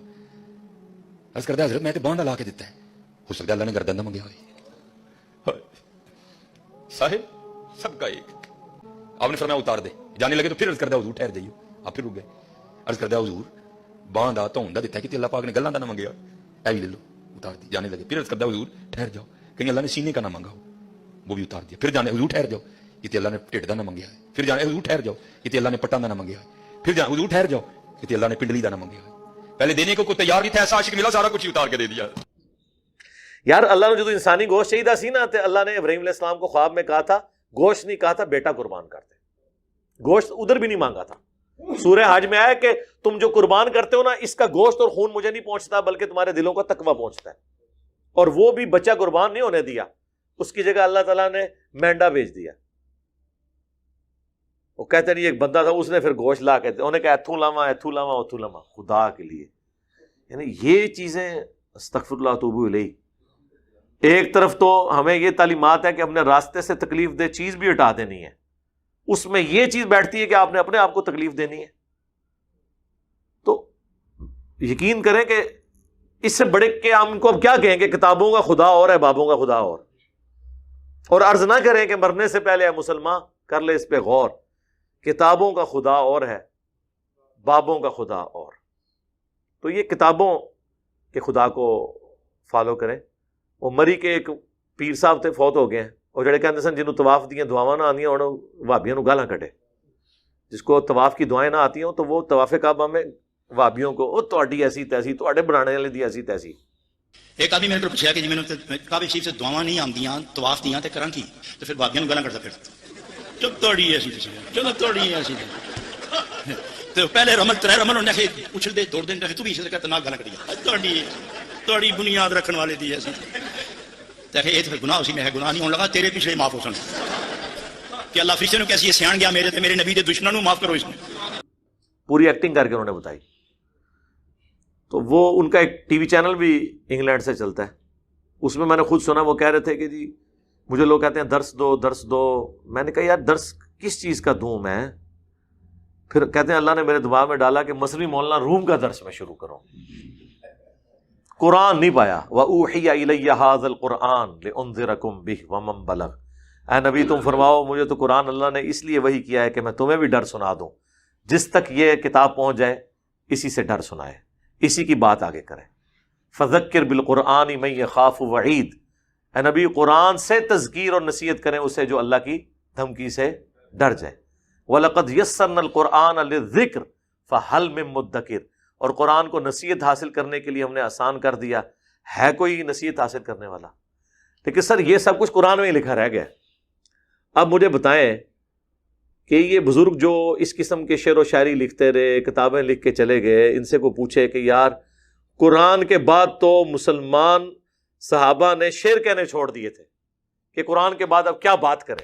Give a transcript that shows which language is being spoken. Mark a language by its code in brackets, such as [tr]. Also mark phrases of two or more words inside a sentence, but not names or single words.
[ur] عرض کرتا ہے حضرت میں تو باندھا لا کے دیتا ہے، ہو سکتا ہے اللہ نے گردن نہ منگیا ہوئے۔ صاحب سب کا ایک۔ آپ نے فرمایا اتار دے، جانے لگے تو پھر عرض کرتا ہے حضور ٹھہر جائیے، آپ پھر رک گئے۔ عرض کرتا ہے حضور باندھا تو ہوندا دیتا ہے کہ اللہ پاک نے [pa] گلاں دا نہ منگیا، [ur] اے بھی لے لو، اتار دی۔ جانے لگے پھر عرض کرتا ہے حضور ٹھہر جاؤ، کہیں اللہ نے سینے کا نہ مانگا ہو، وہ بھی اتار دیا۔ پھر جانے حضور ٹھہر جاؤ، کہ اللہ نے [pa] ٹھڈ دا نہ منگیا ہے۔ [ur] پھر جانے حضور ٹھہر جاؤ، کہ اللہ نے [pa] پٹاں دا نہ منگیا ہے۔ [ur] پھر جانے حضور ٹھہر جاؤ، کہ اللہ نے [pa] پنڈلی دا نہ منگیا ہے۔ [ur] پہلے دینے کو کوئی تیار نہیں تھا، ایسا عاشق ملا سارا کچھ ہی اتار کے دے دیا۔ یار اللہ نے جو انسانی گوشت [pa] چاہیے سی نا، تے [ur] اللہ نے ابراہیم علیہ السلام کو خواب میں کہا تھا، گوشت نہیں کہا تھا بیٹا قربان کرتے، گوشت ادھر بھی نہیں مانگا تھا۔ سورہ حج میں آیا کہ تم جو قربان کرتے ہو نا، اس کا گوشت اور خون مجھے نہیں پہنچتا بلکہ تمہارے دلوں کا تقویٰ پہنچتا ہے۔ اور وہ بھی بچہ قربان نہیں ہونے دیا، اس کی جگہ اللہ تعالیٰ نے مینڈا بھیج دیا۔ وہ کہتے نہیں ایک بندہ تھا، اس نے پھر گوشت لا کے انہوں نے کہا [pa] ایتھوں لاواں ایتھوں لاواں اتھوں لاواں، [ur] خدا کے لیے۔ یعنی یہ چیزیں [ar] استغفر اللہ توبو الیہ۔ [ur] ایک طرف تو ہمیں یہ تعلیمات ہے کہ اپنے راستے سے تکلیف دہ چیز بھی ہٹا دینی ہے، اس میں یہ چیز بیٹھتی ہے کہ آپ نے اپنے آپ کو تکلیف دینی ہے۔ تو یقین کریں کہ اس سے بڑے کہ ہم کو اب کیا کہیں کہ کتابوں کا خدا اور ہے، بابوں کا خدا اور عرض نہ کریں کہ مرنے سے پہلے اے مسلمان کر لے اس پہ غور، کتابوں کا خدا اور ہے، بابوں کا خدا اور۔ تو یہ کتابوں کے خدا کو فالو کریں۔ وہ مری کے ایک پیر صاحب تھے، فوت ہو گئے ہیں، [pa] اور جڑے کہتے سن جنہوں طواف دیاں دعاواں نہ آندیاں اور وہابیاں نو گالاں کٹے، [ur] جس کو طواف کی دعائیں نہ آتی ہوں تو وہ طواف کعبہ میں وہابیوں کو [pa] او تہاڈی ایسی تیسی، [ur] تہاڈے بنانے والے دی ایسی تیسی۔ ایک آدمی میرے کو پوچھا کہ جی میں کعبے شریف سے [pa] دعاواں نہیں آندیاں، طواف دیاں تے کراں کی؟ تو پھر وہابیاں نو گالاں کٹدا پھر چپ توڑی ایسی تسی، چلو توڑی ایسی تو پہلے رمل ترے رمل انہاں کہ اچھل دے دوڑ دے تو بھی اسے کہتا نہ گالاں کٹی توڑی بنیاد رکھن والے دی ایسی تے یہ تو گناہ اسی میں ہے، گناہ نہیں ہونے لگا تیرے پچھلے معاف ہو سن کہ اللہ فرشتے نو کیسی سیان گیا میرے تے میرے نبی دے دشمنوں نو معاف کرو اس میں۔ [ur] پوری ایکٹنگ کر کے انہوں نے بتائی. تو وہ ان کا ایک ٹی وی چینل بھی انگلینڈ سے چلتا ہے, اس میں نے خود سنا, وہ کہہ رہے تھے کہ جی مجھے لوگ کہتے ہیں درس دو درس دو. میں نے کہا یار درس کس چیز کا دوں میں؟ پھر کہتے ہیں اللہ نے میرے دماغ میں ڈالا کہ مصری مولانا روم کا درس میں شروع کروں. قرآن نہیں پایا. [ar] وَأُوحِيَ إِلَيَّ هَذَا الْقُرْآنُ لِأُنذِرَكُم بِهِ وَمَن بَلَغَ. [ur] اے نبی تم فرماؤ مجھے تو قرآن اللہ نے اس لیے وحی کیا ہے کہ میں تمہیں بھی ڈر سنا دوں, جس تک یہ کتاب پہنچ جائے اسی سے ڈر سنائے, اسی کی بات آگے کرے. [ar] فذکر بالقرآن من یخاف وعید. [ur] اے نبی قرآن سے تذکیر اور نصیحت کریں اسے جو اللہ کی دھمکی سے ڈر جائے. [ar] وَلَقَدْ يَسَّرْنَا الْقُرْآنَ لِلذِّكْرِ فَهَلْ مِن مُدَّكِرٍ. [ur] اور قرآن کو نصیحت حاصل کرنے کے لیے ہم نے آسان کر دیا, ہے کوئی نصیحت حاصل کرنے والا؟ لیکن سر یہ سب کچھ قرآن میں ہی لکھا رہ گیا. اب مجھے بتائیں کہ یہ بزرگ جو اس قسم کے شعر و شاعری لکھتے رہے, کتابیں لکھ کے چلے گئے, ان سے کو پوچھے کہ یار قرآن کے بعد تو مسلمان صحابہ نے شعر کہنے چھوڑ دیے تھے کہ قرآن کے بعد اب کیا بات کریں.